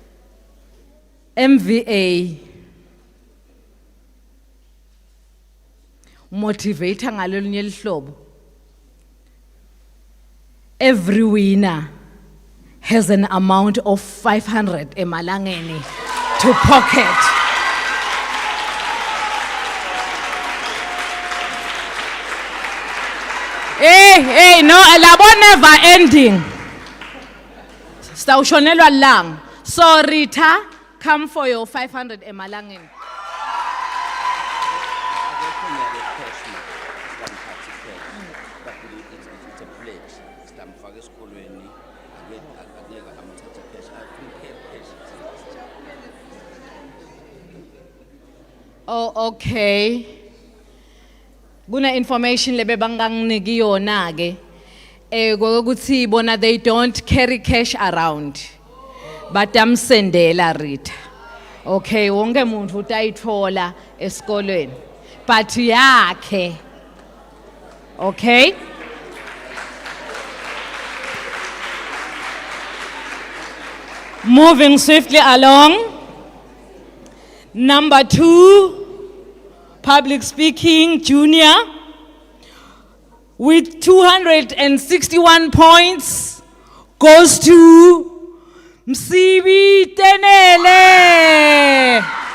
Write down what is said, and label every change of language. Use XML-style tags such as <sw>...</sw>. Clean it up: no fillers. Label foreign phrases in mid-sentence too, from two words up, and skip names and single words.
<ss>MVA motivate ngalolunye lihlobo.</ss> <en>Every winner has an amount of 500 emalangeni to pocket. Hey, no, labo never ending.</en> <ss>Stawushonelwa lang.</ss> <en>So Rita, come for your 500 emalangeni. It's a pledge.</en> <ss>Sitamfaka esikolweni, angeke amthathe cash.</ss> <en>I think cash. Oh, okay.</en> <ss>Kuna information lebe banganginiki yona ke. Kokuthi bona</ss> <en>they don't carry cash around.</en> <ss>Batamsendela Rita. Okay, wonke umuntu utayithola esikolweni. But yakhe.</ss> <en>Okay? Moving swiftly along. Number 2, public speaking, junior, with 261 points, goes to Msibi Tenele.</en>